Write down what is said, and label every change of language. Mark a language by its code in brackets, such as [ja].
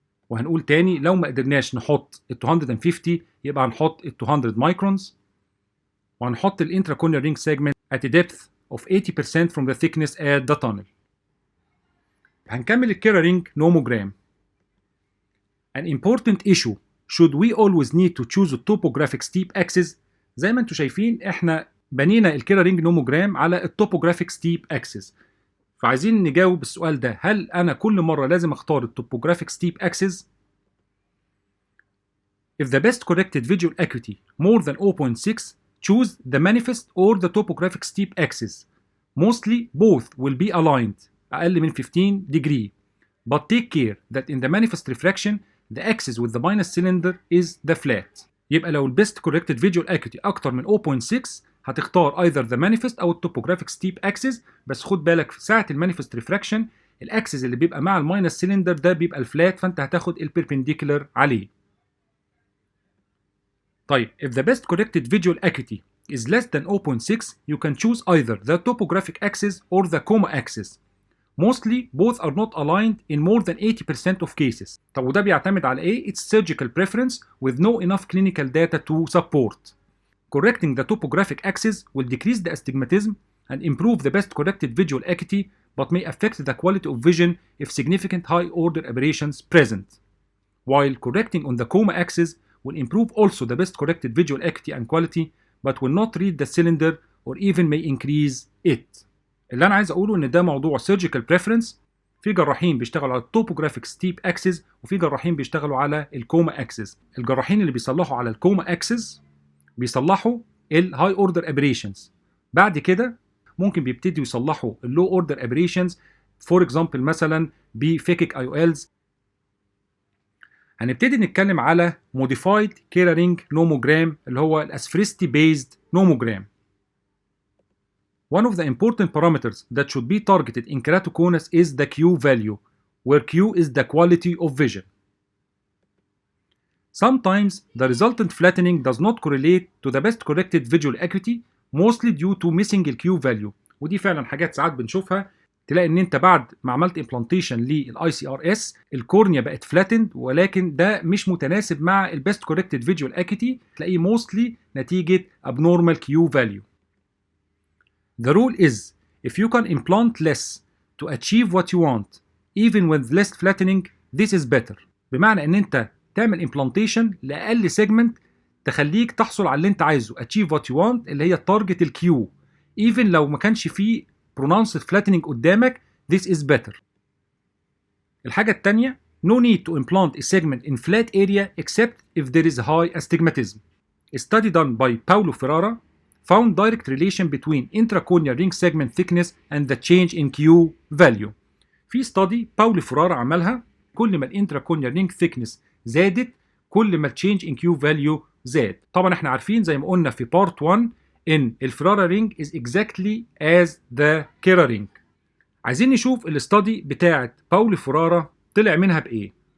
[ar] وهنقول تاني لو ما قدرناش نحط ال 250 يبقى هنحط ال 200 microns، وهنحط الانتراكورنيال رينج سيجمنت [en] at a depth of 80% from the thickness at the tunnel. [ar] هنكمل الكيرا رينج نوموجرام. [en] An important issue should we always need to choose a topographic steep axis. [ar] زي ما انتم شايفين احنا بنينا الكيرا رينج نوموجرام على التوبوجرافيك ستيب اكسس، فعايزين نجاوب السؤال ده، هل انا كل مره لازم اختار التوبوجرافيك ستيب اكسس؟ [en] If the best corrected visual acuity more than 0.6, choose the manifest or the topographic steep axis. Mostly both will be aligned [ar] أقل من [en] 15 degree, but take care that in the manifest refraction the axis with the minus cylinder is the flat. [ar] يبقى لو ال best corrected visual acuity أكتر من 0.6 هتختار [en] either the manifest [ar] أو التوبوجرافيك steep axis، بس خد بالك في ساعة المانيفست ريفراكشن الأكسس اللي بيبقى مع الماينس سيلندر ده بيبقى الفلات، فأنت هتاخد البيربنديكولار عليه. طيب [en] if the best corrected visual acuity is less than 0.6 you can choose either the topographic axis or the coma axis. Mostly both are not aligned in more than 80% of cases. [ar] طب وده بيعتمد على ايه؟ [en] It's surgical preference with no enough clinical data to support. Correcting the topographic axis will decrease the astigmatism and improve the best corrected visual acuity, but may affect the quality of vision if significant high order aberrations present. While correcting on the coma axis will improve also the best corrected visual acuity and quality, but will not read the cylinder or even may increase it. [ar] اللي انا عايز اقوله ان ده موضوع surgical preference. في جراحين بيشتغلوا على التوبوجرافيك ستيب اكسس، وفي جراحين بيشتغلوا على الكوما اكسس. الجراحين اللي بيصلحوا على الكوما اكسس بيصلحوا الهاي اوردر ابريشنز، بعد كده ممكن بيبتدوا يصلحوا اللو اوردر ابريشنز، فور اكزامبل مثلا بفيكيك اي او الز. هنبتدي نتكلم على modified كيرا رينج نوموجرام اللي هو الاسفريستي based نوموجرام. [en] One of the important parameters that should be targeted in keratoconus is the Q value, where Q is the quality of vision. Sometimes the resultant flattening does not correlate to the best corrected visual acuity, mostly due to missing the Q value. [ar] ودي فعلا حاجات ساعات بنشوفها، تلاقي ان انت بعد ما عملت implantation للاي سي ار اس الكورنيا بقت flattened، ولكن ده مش متناسب مع البست corrected visual acuity، تلاقيه [en] mostly نتيجة abnormal Q value. The rule is if you can implant less to achieve what you want even with less flattening this is better. [ar] بمعنى ان انت تعمل implantation لأقل segment تخليك تحصل على اللي انت عايزه [en] achieve what you want [ar] اللي هي التارجت الكيو، even لو ما كانش فيه pronounced flattening قدامك [en] this is better. [ar] الحاجة التانية [en] no need to implant a segment in flat area except if there is high astigmatism. A study done by Paulo Ferrara found direct relation between intracorneal ring segment thickness and the change in Q value. [ar] في study باولو فيرارا عملها، كل ما الانتراكورنيال رينج thickness زادت كل ما التشينج in Q value زاد. طبعا احنا عارفين زي ما قلنا في بارت 1 ان الفرارا رينج [en] is exactly as the [ar] كيرا رينج. عايزين نشوف الاستادي بتاعه باولو فرارا طلع منها بايه.